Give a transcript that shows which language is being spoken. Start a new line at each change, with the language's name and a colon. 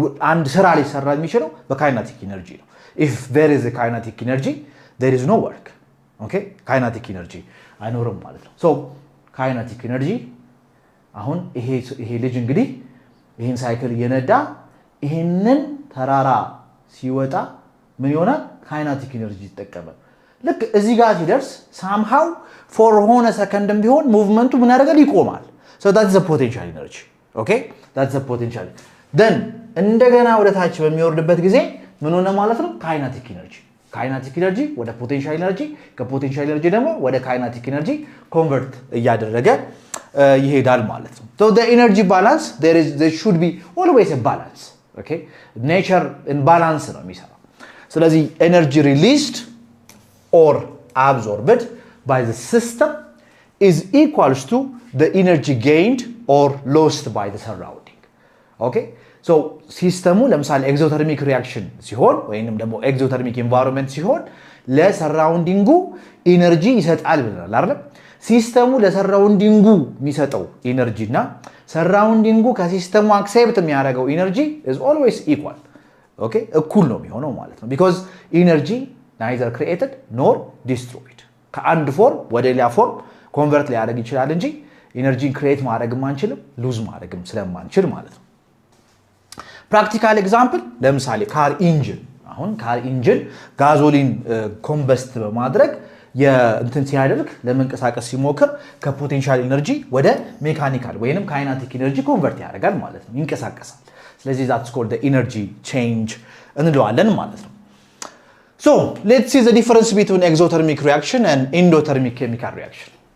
Amharic: አንድ ስራ ሊሰራ የሚችለው በካይናቲክ ኢነርጂ ነው።
English: if there is a kinetic energy there is no work okay
Amharic: kinetic energy አይኖርም ማለት ነው። so kinetic energy አሁን ይሄ ልጅ እንግዲህ ይሄን ሳይክል እየነዳ ይሄንን ተራራ ሲወጣ ምን ይሆናል? kinetic energy ይጠቀማል። ልክ እዚህ ጋር ሲደርስ somehow for ሆነ ሰከንድም ቢሆን ሙቭመንቱ ምን ያደርጋል? ይቆማል።
English: so that's the potential energy okay that's the potential
Amharic: then እንደገና ወደ ታች በሚወርድበት ጊዜ ምን ሆነ ማለት ነው? kinetic energy ወደ potential energy ከፖቴንሻል ኤነርጂ ደግሞ ወደ kinetic energy ኮንቨርት እያደረገ ይሄዳል ማለት ነው።
English: so the energy balance there should be always a balance okay nature in balance
Amharic: ነው የሚሰራው
English: ስለዚህ energy released or absorbed by the system is equals to the energy gained or lost by the surrounding. Okay?
Amharic: So ሲስተሙ ለምሳሌ ኤግዞተርሚክ ሪአክሽን ሲሆን ወይንም ደግሞ ኤግዞተርሚክ ኢንቫይሮንመንት ሲሆን ለሰራውንዲንጉ ኢነርጂ ይሰጣል ብለናል አይደል? ሲስተሙ ለሰራውንዲንጉ የሚሰጠው ኢነርጂና ሰራውንዲንጉ ከሲስተሙ አክሴፕት የሚያደርገው ኢነርጂ
English: is always equal. Okay?
Amharic: እኩል ነው የሚሆነው ማለት ነው
English: because energy neither created nor destroyed.
Amharic: ከአንድ ፎርም ወደ ሌላ ፎርም ኮንቨርት ሊያደርግ ይችላል እንጂ ኢነርጂን ክሬት ማድረግም አንችልም ሉዝ ማድረግም ስለማንችል ማለት ነው። ፕራክቲካል ኤግዛምፕል ለምሳሌ ካር ኢንጂን አሁን ካር ኢንጂን ጋዞሊን ኮምበስት በማድረግ የእንትን ሲያደርግ ለመንቀሳቀስ ሲሞክር ከፖቴንሻል ኢነርጂ ወደ ሜካኒካል ወይንም ካይናቲክ ኢነርጂ ኮንቨርት ያደርጋል ማለት ነው ይንቀሳቀሳል። ስለዚህ
English: that's called the energy change
Amharic: እንለዋለን ማለት ነው።
English: So let's see the difference between exothermic reaction and endothermic chemical reaction.